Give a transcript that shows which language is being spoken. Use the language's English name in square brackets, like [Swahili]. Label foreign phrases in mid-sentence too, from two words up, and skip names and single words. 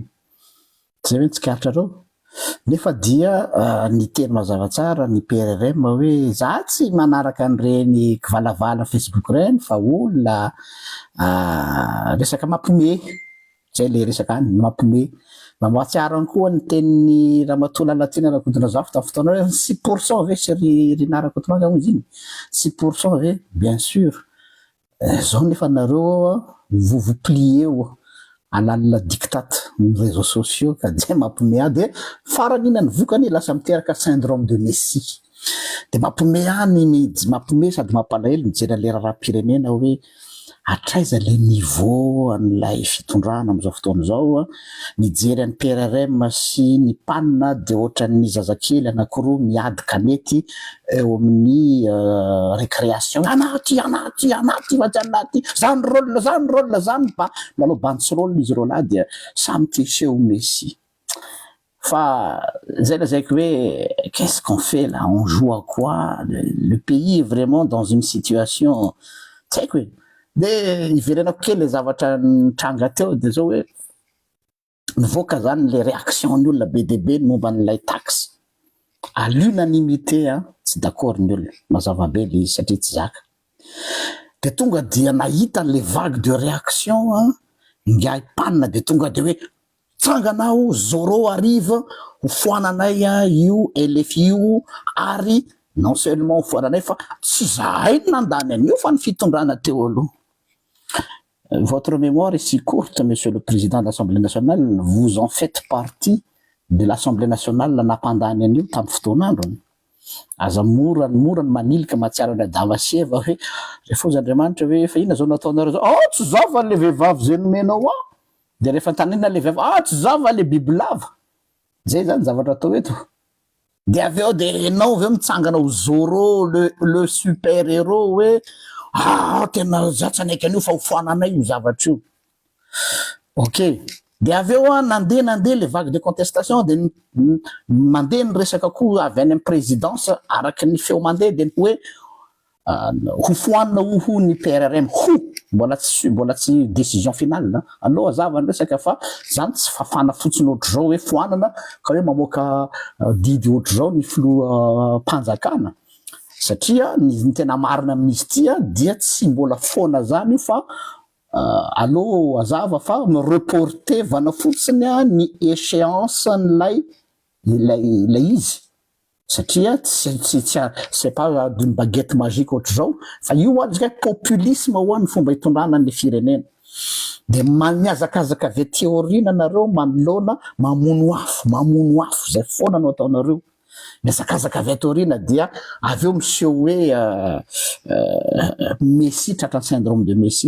[Malagasy] Tsy zay hoe tsikaritra reo. Nefa dia ny teny mazava tsara ny PRRM hoe za tsy manaraka an'ireny kivalavala Facebook reny fa olona resaka mampiomehy. Zay le resaka any mampiomehy. Mba mahatsiaro koa ny tenin'ny Ramatoa Lalatina Rakotondrazafa tamin'ny fotoana hoe 6% ve sy Rina Rakotomanga hoy izy iny. 6% ve? [French] Bien sûr. [Malagasy] Zao nefa nareo [French] vous pliez [Malagasy] alalina diktate ny [French] réseaux sociaux [Malagasy] ka dia mampiomehy de faran'inany vokany lasa miteraka [French] syndrome de Messie. [Malagasy] De mampiomehy mampiomehy sady mampalahelo mijery an'le raharaham-pirenena hoe hatraiza [French] le niveau [Malagasy] an'ilay fitondrana am'izao fotoana zao. Mijery an'ny PRRM sy ny panina de ohatran'ny zazakely anankiroa miady kanety eo amin'ny récréation. Anaty va ty anaty zany rôle zany ba lalao bantsy rôle izy rôle là dia samy tiseho Messi. Fa zay lazaiko hoe [French] qu'est-ce qu'on fait là, on joue à quoi? Le pays est vraiment dans une situation [Malagasy] tsy haiko hoe. De iverenako kely le zavatra nitranga teo de zao hoe nivoaka zany le réaction ny olona be dia be momba n'ilay taxe. [French] À l'unanimité [Malagasy] tsy d'accord ny olona, mazava be le izy satria tsy zaka. De tonga dia nahita [French] le vague de réaction [Malagasy] ngiahy panina de tonga de hoe tsanganao zoro ariva ho foananay io LFI ary [French] non seulement [Malagasy] ho foananay fa tsy zahay nandany an'io fa ny fitondrana teo aloha. [French] Votre mémoire est si courte, Monsieur le Président de l'Assemblée nationale, vous en faites partie de l'Assemblée nationale [Malagasy] napandany an'io tamin'ny fotoan'andro. Aza mora ny manilika mahatsiaro an'ilay Davasieva hoe rehefa ozy Andriamanitra hoe fa ina zao nataonareo zao. Tsy zava le vehivavy zay nomenao de rehefa tanina le vehivavy tsy zava le bibilava. Zay zany zavatra atao eto. De aveo de enao aveo mitsangana ho Zoro [French] le super héros [Malagasy] hoe tena za tsy anaiky an'io fa ho foananay io zavatra io. Ok. De aveo nandeha [French] le vague de contestation [Malagasy] de mandeha ny resaka koa avy any amin'ny présidence araky ny feo mandeha de hoe ho foanina ho ny PRRM mbola tsy [French] décision finale [Malagasy] aloha azava ny resaka fa zany tsy fafana fotsiny ohatry zao hoe foanana ka hoe mamoaka didy ohatry zao ny filoha mpanjakana. Satria ny tena marina amin'izy ity dia tsy mbola foana zany io fa allo azava fa reporter vana fotsiny ny échéance n'ilay izy. Satria [French] c'est pas d'une baguette magique [Malagasy] ohatry zao fa io zay populisme ny fomba hitondrana ny firenena. De miazakazaka avy aty aoriana nareo manoloana mamono afo zay foana no ataonareo. Miazakazaka avy aty aoriana dia aveo miseho hoe Messi tratran'ny [French] syndrome de Messi.